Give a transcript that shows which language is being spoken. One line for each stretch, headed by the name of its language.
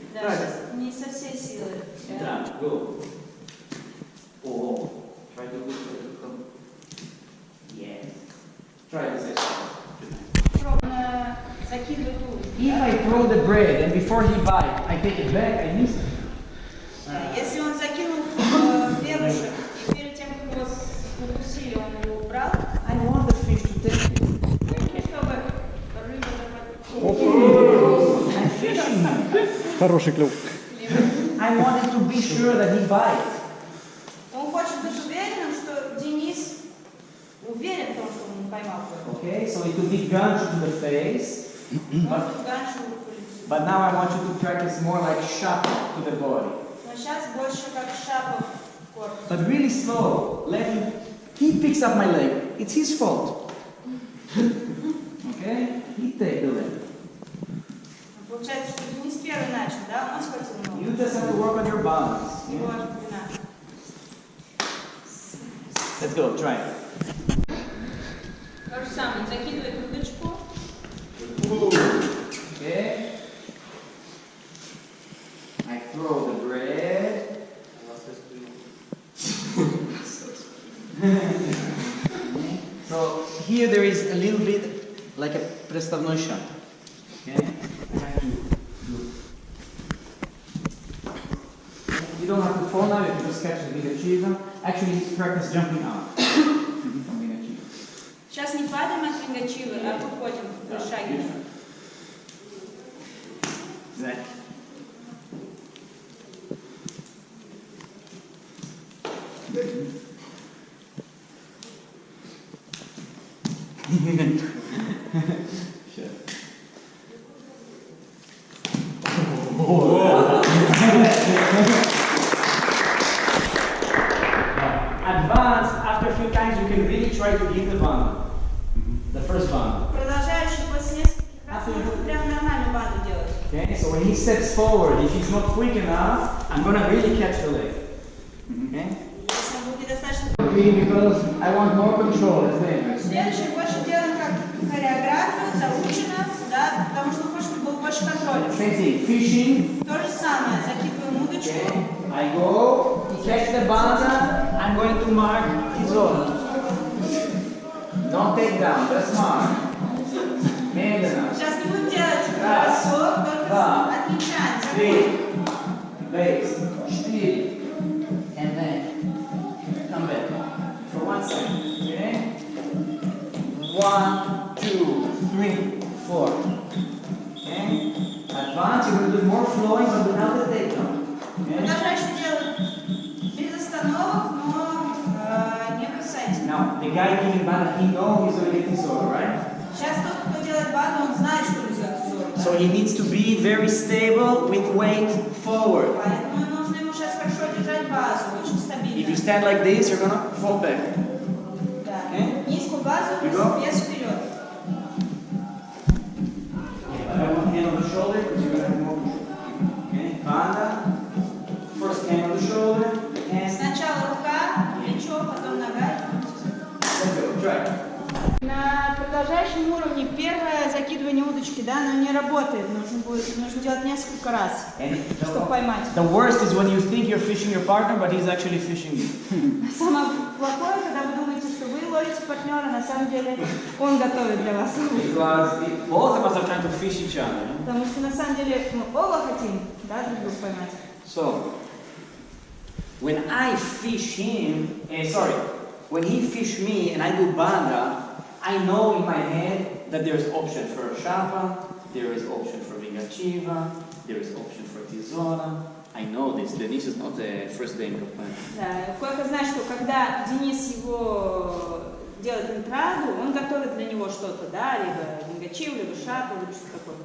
Russian: Да, сейчас не со всей силы.
English: Да, go. Oh, try to come. Yes. Try this exercise.
Russian: Пробно закидывать уровень.
English: If I throw the bread and before he bites, I take it back, I miss it.
Russian: Если он закинул хлебушек, и перед тем, как его укусили, он его убрал,
English: I want the fish to take it.
Russian: чтобы рыба
English: I'm fishing.
Russian: Хороший клюв.
English: I wanted to be sure that he bites.
Russian: Он хочет быть уверенным, что Денис уверен в том, что он поймал кого-то.
English: Okay, so it could be gunshot to the face.
Russian: Может, дальше
English: But now I want you to practice more like shot to the body.
Russian: но сейчас больше как шапов в корпус.
English: But really slow. Let him. He picks up my leg. It's his fault. Okay? He take the leg.
Russian: Получается, что Денис первый начал, да? Он схватил ногу.
English: You just have to work on your balance.
Russian: Его
English: Yeah?
Russian: длина.
English: Let's go. Try it.
Russian: То же самое. Закидывает удочку.
English: Okay. I throw the bread. So here there is a little bit like a prestavной shot. Okay. I have to do. don't have to fall now, you can just catch the vingativa. Actually, practice jumping out from vingativa.
Russian: Сейчас не падаем от вингачивы, а выходим в шаге.
English: Exactly. Sure. Advanced, after a few times you can really try to give the band. The first band.
Russian: Продолжающий после нескольких раз можно прям нормальную банду делать.
English: Okay, so when he steps forward, if he's not quick enough, I'm gonna really catch the leg. Okay?
Russian: Если он будет достаточно...
English: Because I want more control, that's it.
Russian: Следующее больше делаем как хореографию, заучено, да, потому что хочешь, чтобы был больше контроля.
English: Same thing, fishing.
Russian: То же самое, закидываем удочку.
English: Okay, I go, catch the banda, I'm going to mark his zone. Don't take down, just mark.
Russian: Медленно. Сейчас не будем делать бросок, только отмечаем.
English: Three, base, 4, and then come back for 1 second. Okay? 1, 2, 3, 4. Okay? Advance, you're going to do more flowing but without the takedown. Okay?
Russian: Продолжающий делать без остановок, но не бросайте.
English: Now, the guy giving banda, he knows he's going to get this over, right?
Russian: Сейчас тот, кто делает банду, он знает, что везет взор.
English: So he needs to be very stable with weight forward.
Russian: Поэтому нужно ему сейчас хорошо держать базу, очень стабильно.
English: If you stand like this, you're going to fall back.
Russian: Да.
English: Okay?
Russian: Низкую базу,
English: You go.
Russian: вес вперед.
English: I have one hand on the shoulder because you're going to have more control. Okay? Banda. First hand on the shoulder. Hand.
Russian: Сначала рука, плечо, потом нога. Let's go. Try. На продолжающем уровне первое закидывание удочки, да, оно не работает. Нужно делать несколько раз, чтобы поймать.
English: The worst is when you think you're fishing your partner, but he's actually fishing you.
Russian: Самое плохое, когда вы думаете, что вы ловите партнера, на самом деле он готовит для вас.
English: Because both of us are trying to fish each other.
Russian: Потому что на самом деле мы оба хотим, да, друг друга поймать.
English: So, when I fish him, when he fish me and I do banda, I know in my head that there is option for Shapa, there is option for Vingachiva, there is option for Tizora. I know this. Denise is not the first day in Kaplan.
Russian: Да, Койка знает, что когда Денис его делает интраду, он готовит для него что-то, да, либо Вингачив, либо Шапу, либо что-то такое.